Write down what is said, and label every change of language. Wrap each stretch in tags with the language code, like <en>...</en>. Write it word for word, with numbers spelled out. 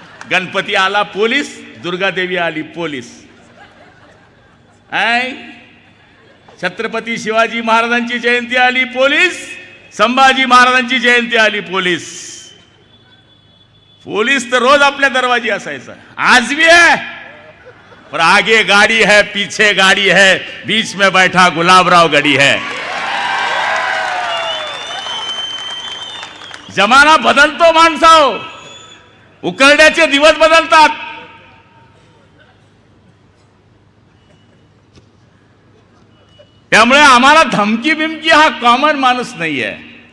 <mr>गणपती आला पोलीस, दुर्गादेवी आली पोलीस. ऐ छत्रपती शिवाजी महाराजांची जयंती आली पोलीस, संभाजी महाराजांची जयंती आली पोलीस. पोलीस तर रोज आपल्या दरवाजी असायचा.</mr> <hi>आज भी आहे, पर आगे गाड़ी है, पीछे गाड़ी है, बीच में बैठा गुलाबराव गड़ी है.</hi> <mr>जमाना बदलतो माणसाओ, उकरड्याचे दिवस बदलतात. त्यामुळे आम्हाला धमकी बिमकी हा कॉमन माणूस नाही आहे.</mr>